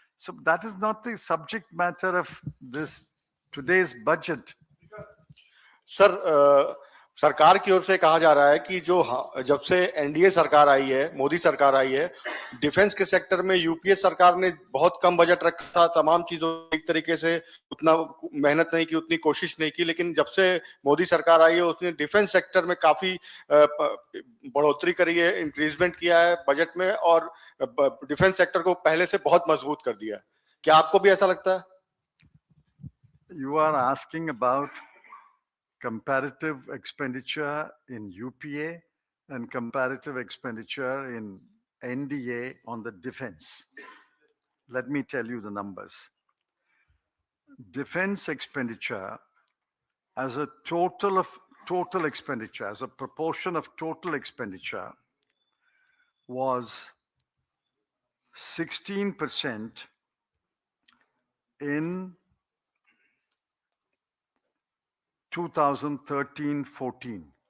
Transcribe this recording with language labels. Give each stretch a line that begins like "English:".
English: So that is not the subject matter of this today's budget.
Hindi: Sir सरकार की ओर से कहा जा रहा है कि जो जब से एनडीए सरकार आई है, मोदी सरकार आई है, डिफेंस के सेक्टर में यूपीए सरकार ने बहुत कम बजट रखा था, तमाम चीजों एक तरीके से उतना मेहनत नहीं की, उतनी कोशिश नहीं की, लेकिन जब से मोदी सरकार आई है उसने डिफेंस सेक्टर में काफी बढ़ोतरी करी है, इंक्रीजमेंट किया है बजट में और डिफेंस सेक्टर को पहले से बहुत मजबूत कर दिया है। क्या आपको भी ऐसा लगता है?
English: You are asking about comparative expenditure in UPA and comparative expenditure in NDA on the defense. Let me tell you the numbers. Defense expenditure as a total expenditure, as a proportion of total expenditure was 16% in 2013-14.